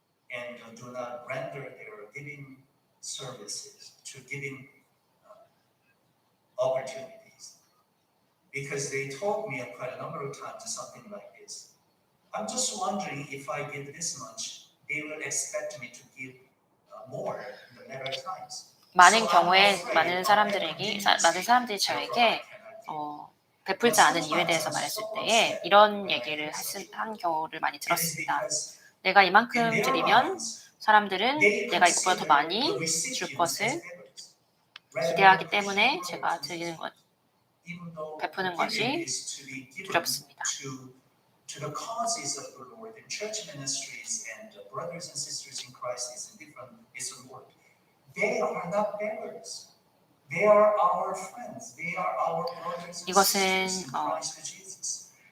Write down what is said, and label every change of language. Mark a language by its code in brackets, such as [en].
[en] And do not render their giving services to giving opportunities. Because they told me quite a number of times something like this. I'm just wondering if I give this much, they will expect me to give more in the latter times. [ko] 많은 경우에 많은 사람들이 저에게 베풀지 않은 이유에 대해서 말했을 때에 이런 얘기를 한 경우를 많이 들었습니다. 내가 이만큼 드리면 사람들은 내가 이것보다 더 많이 줄 것을 기대하기 때문에 제가 드리는 것, 베푸는 것이 두렵습니다. [en] To the causes of the Lord and church ministries and brothers and sisters in Christ is a work. They are not beggars. They are our friends. They are our brothers and sisters in Christ Jesus.